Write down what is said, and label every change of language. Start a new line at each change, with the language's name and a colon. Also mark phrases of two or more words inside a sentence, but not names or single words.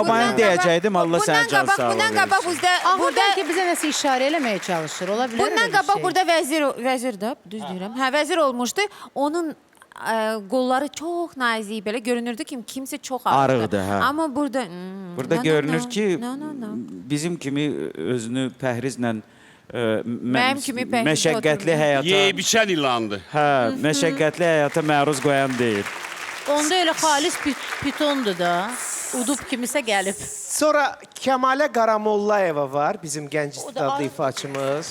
Azerbaijani: babanı deyəcəkdim, Allah sənə can sağlığı Bundan qabaq versin. bizdə Ağa burada bəlkə bizə nəsə işarə eləməyə çalışır. Ola bilər. bundan elə bir qabaq şey. burada vəzir də, düz deyirəm. Hə, vəzir olmuşdu. Onun qolları çox nazik belə görünürdü ki, kimsə çox arıqdır. Arıqdır, hə. Amma burada Burada
English: no, no,
Azerbaijani: görünür
English: no,
Azerbaijani: ki,
English: no, no, no.
Azerbaijani: bizim kimi özünü pəhrizlə Mənim kimi pəhrizlə məşəqqətli oturmuyor. həyata Yeyib içən ilandır. hə, məşəqqətli həyata məruz qoyan deyil. Onda elə xalis pitondur da. Udub kimisə gəlib. Sonra Kəmalə Qaramolla var, bizim gənc istedadlı ifaçımız.